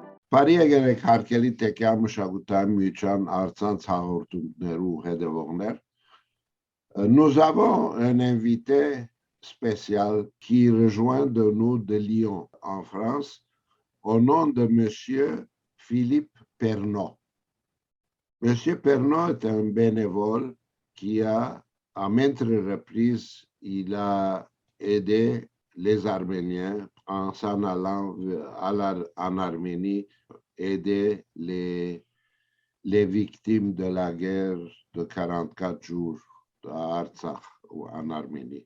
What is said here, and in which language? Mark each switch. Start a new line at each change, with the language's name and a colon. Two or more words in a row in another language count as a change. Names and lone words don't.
Armenian: Բարի եկեք Տեկյա Մշակութային միության առցանց հաղորդումներու հետևողներ։
French: Nous avons un invité spécial qui rejoint de nous de Lyon, en France, au nom de Monsieur Philippe Pernot. Monsieur Pernot est un bénévole qui a, à maintes reprises, il a aidé les Arméniens en s'en allant en Arménie, aider les victimes de la guerre de 44 jours à Artsakh ou en Arménie.